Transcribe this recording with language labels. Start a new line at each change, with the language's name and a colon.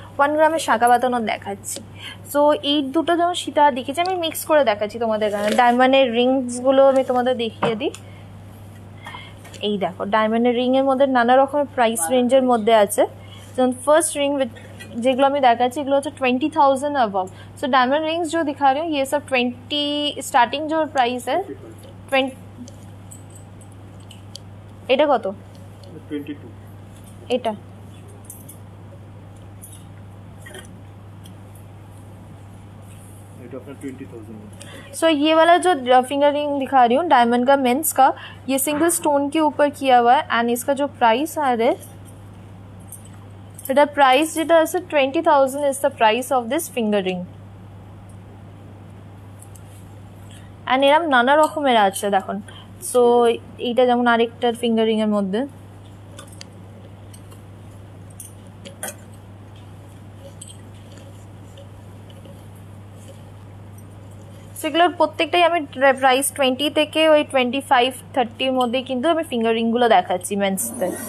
Bangla: 1 গ্রামের শাঁকা বাঁধানো দেখাচ্ছি। সো এই দুটো যেমন সীতা দেখেছি আমি মিক্স করে দেখাচ্ছি তোমাদের। ডায়মন্ডের রিংসগুলো আমি তোমাদের দেখিয়ে দিই। এই দেখো ডায়মন্ডের রিংয়ের মধ্যে নানা রকমের প্রাইস রেঞ্জের মধ্যে আছে। যেমন ফার্স্ট रिंग যেগুলো আমি দেখাচ্ছি এগুলো হচ্ছে 20,000 अबव।
Hindi: सो डायमंड रिंग्स जो दिखा रही हूँ ये सब 20 स्टार्टिंग जो प्राइस है 20।
Bangla: এটা কত? 22। এটা
Hindi: अपना 20,000। सो ये वाला जो फिंगर रिंग दिखा रही हूँ डायमंड का मेंस का, ये सिंगल स्टोन के ऊपर किया हुआ है। एंड इसका जो प्राइस आ रहा है
Bangla: এটা প্রাইস যেটা আছে
English: 20,000 is the price of this finger ring.
Bangla: And এরম নানা রকমের আছে দেখুন। সো এইটা যেমন আরেকটার ফিঙ্গারিংয়ের মধ্যে। সেগুলোর প্রত্যেকটাই আমি প্রাইস 20 থেকে ওই 25-30 মধ্যে কিন্তু আমি ফিঙ্গারিংগুলো দেখাচ্ছি মেন্সতে।